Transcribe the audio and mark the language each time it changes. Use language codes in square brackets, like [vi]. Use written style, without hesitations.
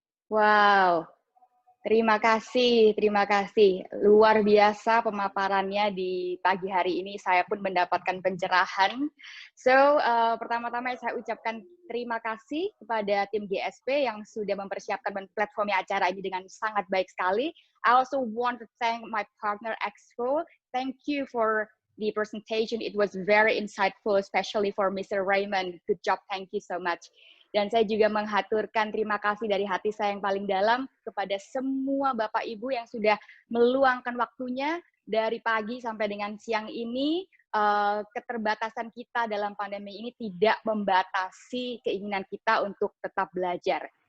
[id] Wow, terima kasih. Luar biasa pemaparannya di pagi hari ini, saya pun mendapatkan pencerahan. So, pertama-tama saya ucapkan terima kasih kepada tim GSP yang sudah mempersiapkan platformnya acara ini dengan sangat baik sekali. [en] I also want to thank my partner EXFO. Thank you for the presentation. It was very insightful, especially for Mr. Raymond. Good job. Thank you so much. [id] Dan saya juga menghaturkan terima kasih dari hati saya yang paling dalam kepada semua Bapak Ibu yang sudah meluangkan waktunya dari pagi sampai dengan siang ini. Keterbatasan kita dalam pandemi ini tidak membatasi keinginan kita untuk tetap belajar.